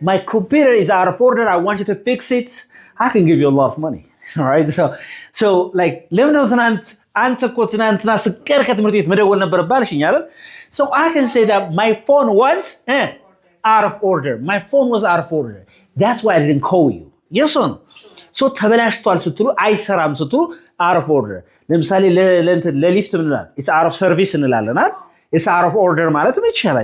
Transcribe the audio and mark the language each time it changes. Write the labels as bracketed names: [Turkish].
[English] My computer is out of order. I want you to fix it. I can give you a lot of money. All right. So like [Amharic] ለምን ነው ትናንት አንተ እኮ ትናንትና ስቀር ከትምህርት ቤት መደወል ነበረብህ አልሽኝ አይደል? [English] So I can say that my phone was out of order. My phone was out of order. That's why I didn't call you. Yes or no? So [Amharic] ተበላሽቷል ስትሉ አይሰራም ስትሉ [English] out of order. [Amharic] ለምሳሌ ለሊፍት ምን እንላለን? [English] It's out of service [Amharic] እንላለን አይደል? [English] It's out of order [Amharic] ማለት ይቻላል.